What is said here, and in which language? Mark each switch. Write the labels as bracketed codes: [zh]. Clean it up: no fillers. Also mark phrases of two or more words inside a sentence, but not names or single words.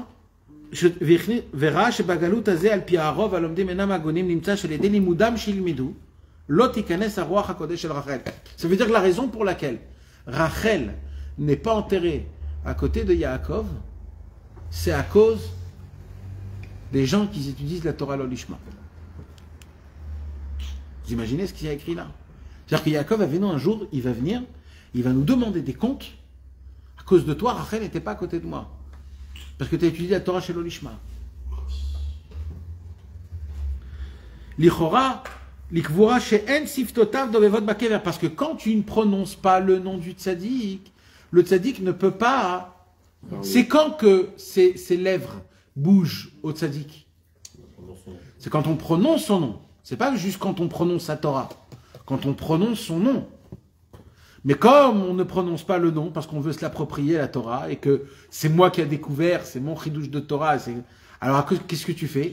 [fr] Ça veut dire que la raison pour laquelle Rachel n'est pas enterrée à côté de Yaakov, c'est à cause des gens qui étudient la Torah l'Olishma. Vous imaginez ce qu'il y a écrit là? C'est-à-dire que Yaakov va venir un jour, il va venir, il va nous demander des comptes. À cause de toi, Rachel n'était pas à côté de moi. Parce que tu as étudié la Torah chez l'Olishma. [he] לכאורה, לקבורה שאין שפתותיו דובבות בקבר. [fr] Parce que quand tu ne prononces pas le nom du tzaddik, le tzaddik ne peut pas. C'est quand que ses lèvres bougent au tzaddik. C'est quand on prononce son nom. C'est pas juste quand on prononce sa Torah. Quand on prononce son nom. Mais comme on ne prononce pas le nom, parce qu'on veut se l'approprier, la Torah, et que c'est moi qui ai découvert, c'est mon chidouche de Torah, alors qu'est-ce que tu fais?